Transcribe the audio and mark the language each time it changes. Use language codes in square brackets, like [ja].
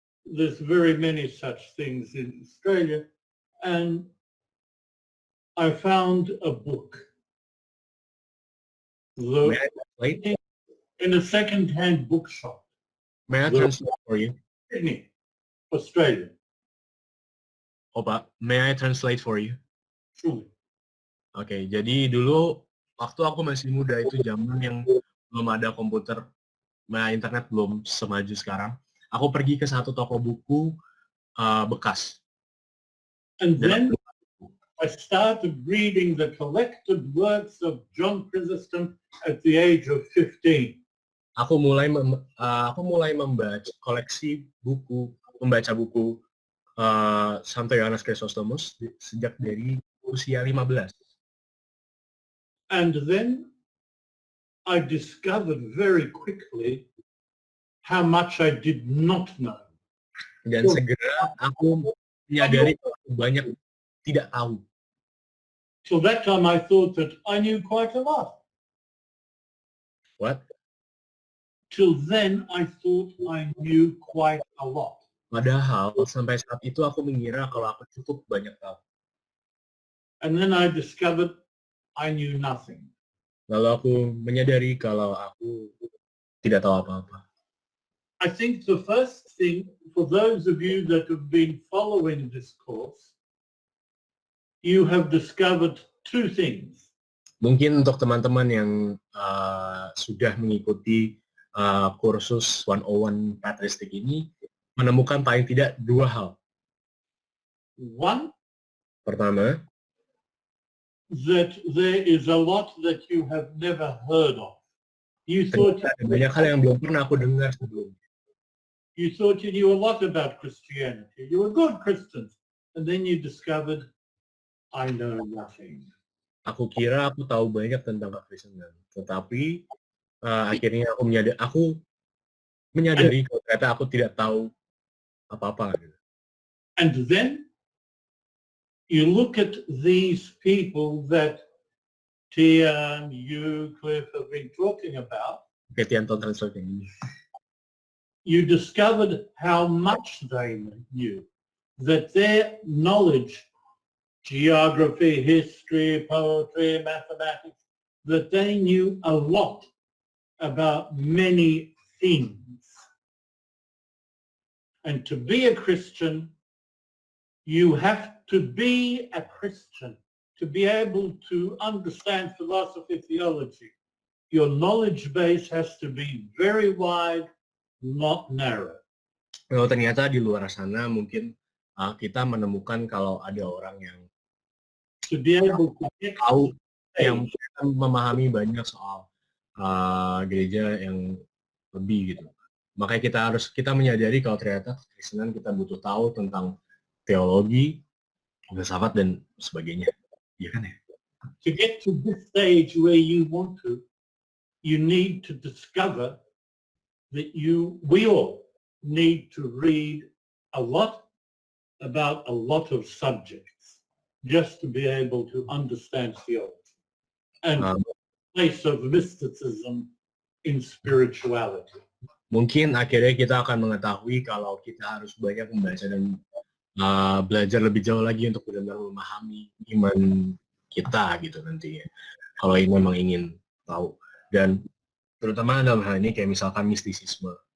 [en] There's very many such things in Australia, and I found a book. May I translate? In a second-hand bookshop, May I translate for you? Sydney, Australia. Oh, Pak, may I translate for you? Truly. [id] Oke, jadi dulu waktu aku masih muda itu zaman yang belum ada komputer, internet belum semaju sekarang. Aku pergi ke satu toko buku bekas. [en] And then I started reading the collected works of John Chrysostom at the age of 15. [id] Aku mulai membaca koleksi buku, membaca buku Santo Yohanes Chrysostomus sejak dari usia 15. [en] And then I discovered very quickly how much I did not know. [id] Dan segera aku menyadari aku banyak tidak tahu. [en] Till that time I thought that I knew quite a lot. What? Till then I thought I knew quite a lot. [id] Padahal sampai saat itu aku mengira kalau aku cukup banyak tahu. [en] And then I discovered I knew nothing. [id] Lalu aku menyadari kalau aku tidak tahu apa-apa. [en] I think the first thing, for those of you that have been following this course, you have discovered two things. [id] Mungkin untuk teman-teman yang sudah mengikuti kursus 101 Patristik ini, menemukan paling tidak dua hal. [en] One, [id] Pertama, [en] that there is a lot that you have never heard of. You thought [id] ada banyak hal yang belum pernah aku dengar sebelumnya. [en] you knew a lot about Christianity. You were good Christians. And then you discovered, I know nothing. [id] Aku kira aku tahu banyak tentang kekristenan, tetapi akhirnya aku menyadari kalau ternyata aku tidak tahu apa-apa. [en] And then you look at these people that Tian, you, Cliff have been talking about. [id] Oke, Tian translate yang ini. [en] You discovered how much they knew, that their knowledge, geography, history, poetry, mathematics, that they knew a lot about many things. And to be a Christian, you have to be a Christian to be able to understand philosophy, theology. Your knowledge base has to be very wide, not narrow. [id] Kalau ternyata di luar sana mungkin kita menemukan kalau ada orang yang [en] To be able to get [id] tahu, yang memahami banyak soal gereja yang lebih gitu. Makanya kita menyadari kalau ternyata kekristenan kita butuh tahu tentang teologi, filsafat dan sebagainya. Iya kan ya? [en] to get to this stage where you want to, you need to discover that we all need to read a lot about a lot of subjects just to be able to understand theology and Um, the place of mysticism in spirituality. [id] Mungkin akhirnya kita akan mengetahui kalau kita harus banyak membaca dan belajar lebih jauh lagi untuk benar-benar memahami iman kita gitu nantinya. Kalau ini memang ingin tahu. Dan terutama dalam hal ini kayak misalkan mistisisme.